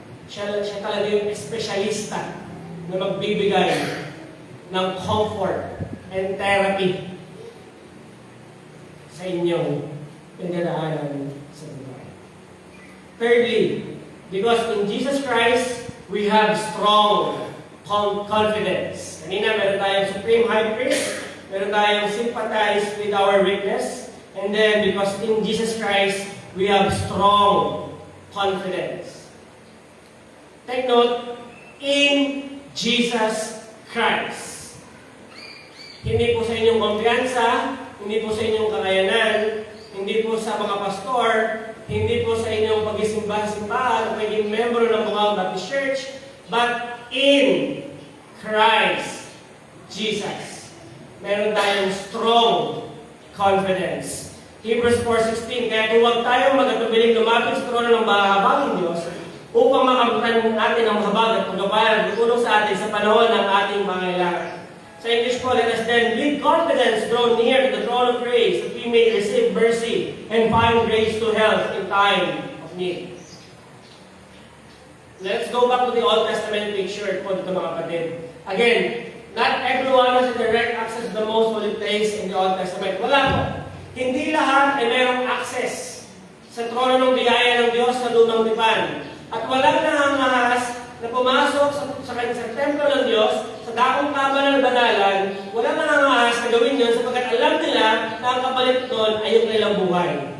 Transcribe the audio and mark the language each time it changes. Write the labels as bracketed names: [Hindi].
[Filipino] Siya talaga yung espesyalista na magbibigay ng [English] comfort and therapy [Filipino] sa inyong pinagdadaanan sa buhay. Thirdly, [English] Because in Jesus Christ, we have strong confidence. [Filipino] Kanina, meron tayong [English] supreme high priest, [Filipino] meron tayong [English] sympathize with our weakness, and then because in Jesus Christ, we have strong confidence. Take note, in Jesus Christ. [Filipino] Hindi po sa inyong kumpiyansa, hindi po sa inyong kakayanan, hindi po sa mga pastor, hindi po sa inyong pag-isimba-simbahan, pagiging member ng Bungao Baptist Church, [English] but in Christ Jesus. [Filipino] Meron tayong [English] strong confidence. [Filipino] Hebrews 4:16, kaya kung huwag tayong magatubiling lumapit sa trono ng mahahabaging Diyos upang makabutan natin ang mahabag at pagkabayan at tutulong sa atin sa panahon ng ating pangailangan. Sa English po, [English] let us then with confidence draw near to the throne of grace that we may receive mercy and find grace to help in time of need. Let's go back to the Old Testament picture [Filipino] po dito mga kapatid. [English] Again, not everyone has direct access to the most holy place in the Old Testament. [Filipino] Wala po. Hindi lahat ay mayroong access sa trono ng biyaya ng Diyos sa lumang tipan. At walang nangangahas na pumasok sa templo ng Diyos, sa dakong kabanal-banalan, walang nangangahas na gawin yun sapagkat alam nila na ang kapalit doon ay yung kanilang buhay.